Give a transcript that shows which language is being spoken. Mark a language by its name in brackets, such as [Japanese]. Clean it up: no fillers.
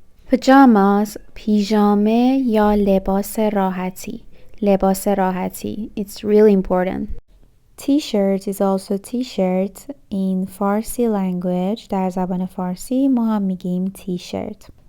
[English] Pajamas [Persian] پیژامه یا لباس راحتی [English] It's really important. T-shirt is also t-shirt in Farsi language. [Persian] در زبان فارسی ما هم میگیم t-shirt.